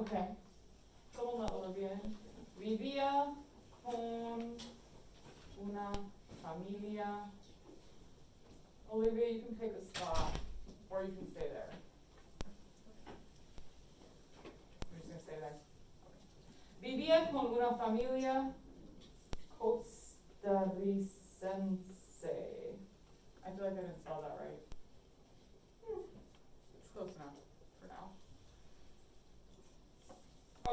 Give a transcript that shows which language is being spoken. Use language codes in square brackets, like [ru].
[es] Okay. ¿Cómo la Olivia? Vivía con una familia. [en] Olivia, you can pick a spot, or you can stay there. I'm just gonna stay there. [es] Vivía con una familia costarricense. [en] I feel feel like I didn't spell that right. It's close enough for now.